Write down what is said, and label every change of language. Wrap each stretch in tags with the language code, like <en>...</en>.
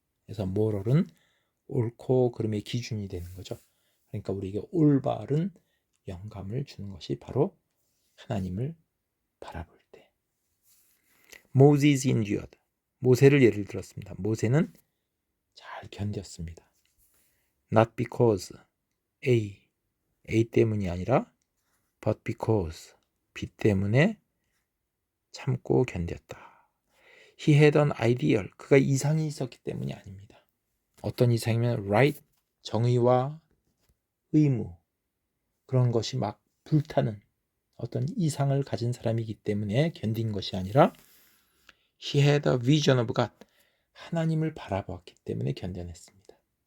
<ko>그래서 moral은 옳고 그름의 기준이 되는 거죠. 그러니까 우리에게 올바른 영감을 주는 것이 바로 하나님을 바라볼 때.</ko> <en>Moses endured,</en> <ko>모세를 예를 들었습니다. 모세는 잘 견뎠습니다.</ko> <en>Not because A</en> <ko>때문이 아니라</ko> <en>but because B</en> <ko>때문에 참고 견뎠다.</ko> <en>He had an ideal,</en> <ko>그가 이상이 있었기 때문이 아닙니다. 어떤 이상이면 right, 정의와 의무, 그런 것이 막 불타는 어떤 이상을 가진 사람이기 때문에 견딘 것이 아니라</ko> <en>He had a vision of God,</en> <ko>하나님을 바라보았기 때문에 견뎌냈습니다.</ko>